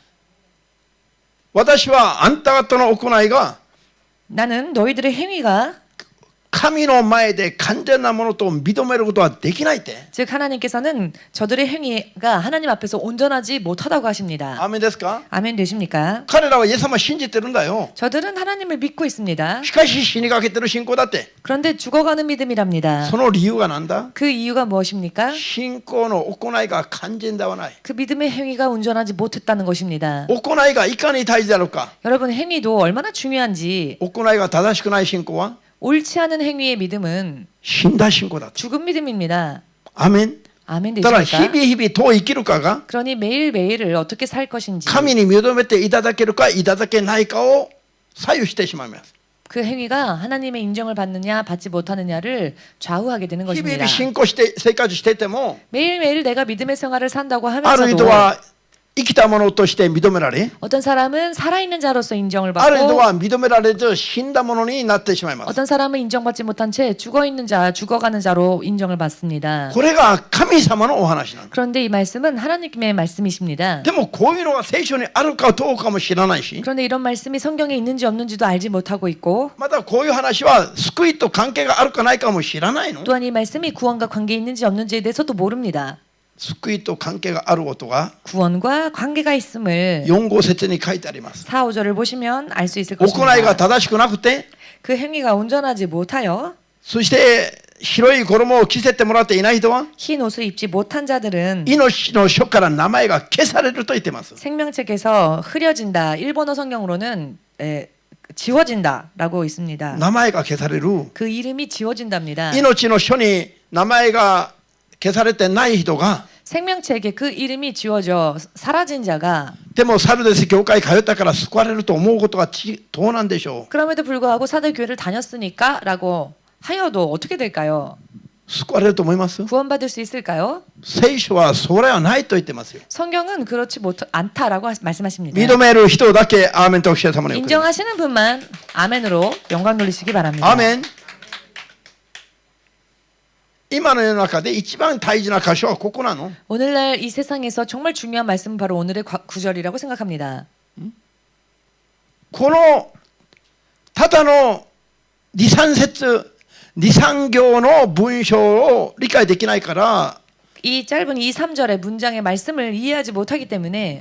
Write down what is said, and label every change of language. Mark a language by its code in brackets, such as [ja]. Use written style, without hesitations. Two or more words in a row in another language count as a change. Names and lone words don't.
[ja] 私はあんた方の行いが [ko] 나는 너희들의 행위가 [ja] 神の前で完全なものと認めることはできないって。 [ko] 즉 하나님께서는 저들의 행위가 하나님 앞에서 온전하지 못하다고 하십니다. [ja] アメンですか？ [ko] 아멘 되십니까? [ja] 彼らはイエス様を信じてるんだよ。 [ko] 저들은 하나님을 믿고 있습니다. [ja] しかし死にかけてる信仰だって。 [ko] 그런데 죽어가는 믿음이랍니다. [ja] その理由がなんだ？ [ko] 그 이유가 무엇입니까? [ja] 信仰の行いが完全ではない。 [ko] 그 믿음의 행위가 온전하지 못했다는 것입니다. [ja] 行いがいかに大事だろうか。 [ko] 여러분 행위도 얼마나 중요한지 [ja] 行いが正しくない信仰は [ko] 옳지 않은 행위의 믿음은 [ja] 死んだ信仰だと。 [ko] 죽은 믿음입니다. [ja] アメン。 [ko] 아멘 [ja] だから日 [ko] 되십니까? [ja] 々日々どう生きるかが [ko] 그러니 매일매일을 어떻게 살 것인지 [ja] 神に認めていただけるかいただけないかを左右してしまいます。 [ko] 그 행위가 하나님의 인정을 받느냐 받지 못하느냐를 좌우하게 되는 [ja] 日々 [ko] 것입니다. [ja] 信仰して生活してても [ko] 매일매일 내가 믿음의 생활을 산다고 [ja] ある [ko] 하면서도 [ja] 人は生きたものとして認められ、 [ko] 어떤 사람은 살아있는 자로서 인정을 [ja] あるい [ko] 받고 [ja] は認められず死んだものになってしまいます。 [ko] 어떤 사람은 인정받지 못한 채 죽어있는 자, 죽어가는 자로 인정을 받습니다. [ja] これが神様のお話なんです。 [ko] 그런데 이 말씀은 하나님의 말씀이십니다. [ja] でもこういうのが聖書にあるかどうかも知らないし、 [ko] 그런데 이런 말씀이 성경에 있는지 없는지도 알지 못하고 있고 [ja] またこういう話は救いと関係があるかないかも知らないの。 [ko] 또한 이 말씀이 구원과 관계 있는지 없는지에 대해서도 모릅니다. [ja] 救いと関係があることが [ko] 구원과 관계가 있음을 [ja] 4、5 節に書いてあります。 [ko] 4, 5절을 보시면 알 수 있을 [ja] 行いが [ko] 것입니다. [ja] 正しくなくて、 [ko] 그 행위가 온전하지 못하여 [ja] そして白い衣を着せてもらっていない人は [ko] 흰 옷을 입지 못한 자들은 [ja] 命の書から名前が消されると言ってます。 [ko] 생명책에서 흐려진다. 일본어 성경으로는 지워진다라고 있습니다. [ja] 名前が消される。 [ko] 그 이름이 지워진답니다. [ja] 命の書に名前が消されてない人が、 [ko] 생명책에 그 이름이 지워져 사라진 자가 [ja] でもサルデス教会通ったから救われると思うことはどうなんでしょう。 [ko] 그럼에도 불구하고 사대 교회를 다녔으니까라고 하여도 어떻게 될까요? [ja] 救われると思います。 [ko] 구원받을 수 있을까요? [ja] 聖書はそれはないと言ってますよ。 [ko] 성경은 그렇지 않다라고 말씀하십니다. [ja] 認める人だけアーメンとおっしゃる様におくれ。 [ko] 인정하시는 분만 아멘으로 영광 돌리시기 바랍니다. [ja] アーメン。今の世の中で一番大事な箇所はここなの。 [ko] 오늘날 이 세상에서 정말 중요한 말씀은 바로 오늘의 구절이라고 생각합니다. [ja] このただの2、3節、2、3行の文章を理解できないから、 [ko] 이 짧은 2, 3절의 문장의 말씀을 이해하지 못하기 때문에